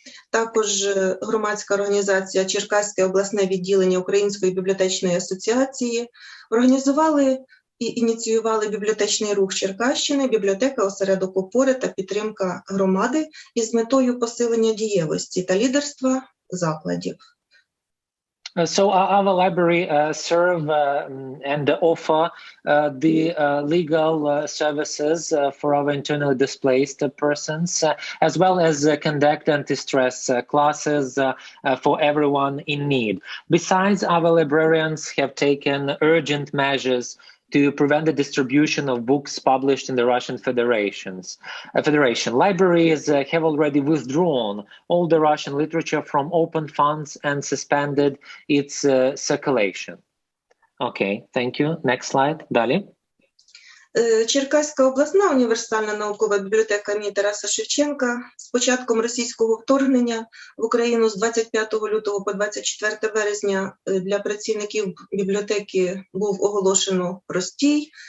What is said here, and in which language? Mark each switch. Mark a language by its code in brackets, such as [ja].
[uk] Також громадська організація Черкаське обласне відділення Української бібліотечної асоціації організували і ініціювали бібліотечний рух Черкащини, бібліотека, осередок опори та підтримка громади із метою посилення дієвості та лідерства закладів. [en] So our library serve and offer the legal services for our internally displaced persons, as well as conduct anti-stress classes for everyone in need. Besides, our librarians have taken urgent measures to prevent the distribution of books published in the Russian Federation. Libraries have already withdrawn all the Russian literature from open funds and suspended its circulation. Okay, thank you. Next slide. [uk] Далі. Черкаська обласна універсальна наукова бібліотека імені Тараса Шевченка з початком російського вторгнення в Україну з 25 лютого по 24 березня для працівників бібліотеки був оголошено простій.